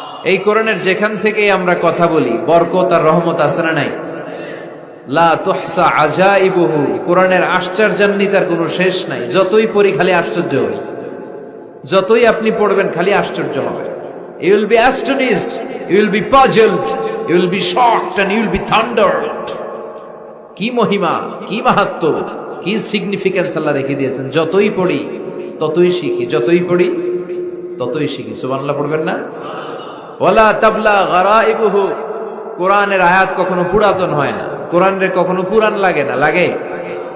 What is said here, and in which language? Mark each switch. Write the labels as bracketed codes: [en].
[bn] এই কোরআনের যেখান থেকে আমরা কথা বলি বরকত আর রহমত আছে না নাই? [ar] লা তুহসা আজাইবুহু, [bn] কোরআনের আশ্চর্যান্বিতার কোনো শেষ নাই। যতই পড়ি খালি আশ্চর্য হই, যতই আপনি পড়বেন খালি আশ্চর্য হবে। [en] You will be astonished, you will be puzzled, you will be shocked and you will be thundered. [bn] কি মহিমা, কি মাহাত্ম্য, কি সিগনিফিকেন্স আল্লাহ রেখে দিয়েছেন। যতই পড়ি ততই শিখি, যতই পড়ি ততই শিখি। সুবহানাল্লাহ পড়বেন না? [ar] ওয়ালা তাবলা গারাইবুহু, [bn] কোরআনের আয়াত কখনো পুরাতন হয় না, কোরআনের কখনো পুরান লাগে না। লাগে?